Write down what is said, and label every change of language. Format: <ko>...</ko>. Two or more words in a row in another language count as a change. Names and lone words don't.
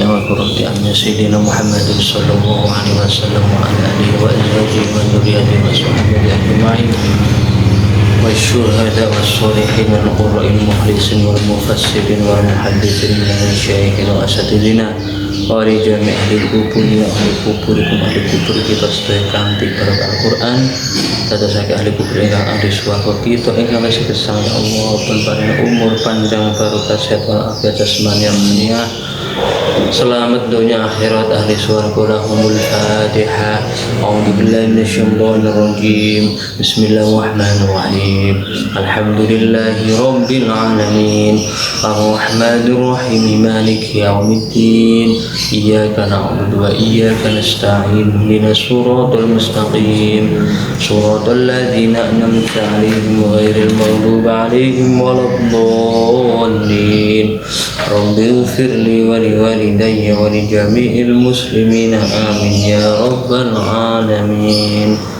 <ar>وقرة أعين سيدنا محمد صلى الله عليه وسلم وعلى آله وأزواجه وذريته وصحبه أجمعين والشهداء والصالحين والقراء المخلصين والمفسرين والمحدثين من المشايخ وأساتذتنا ولجميع أهل القبور وأهل قبوركم أهل</ar> <jv>kubur kita sedaya kanthi barokah Al-Qur'an dadosaken ahli kubur ingkang ahli swarga kita ingkang wis gesang ya Allah paring umur panjang barokah sehat walafiat jasmani dunia selamat dunia akhirat ahli swarga</jv> <ar>لهم الفاتحة أعوذ بالله من الشيطان الرجيم بسم الله الرحمن الرحيم الحمد لله رب العالمين الرحمن الرحيم مالك يوم الدين إياك نعبد وإياك نستعين اهدنا الصراط المستقيم صراط الذين أنعمت عليهم غير المغضوب عليهم ولا الضالين رب اغفر لي ولوالدي ولجميع المسلمين آمين يا رب العالمين.</ar>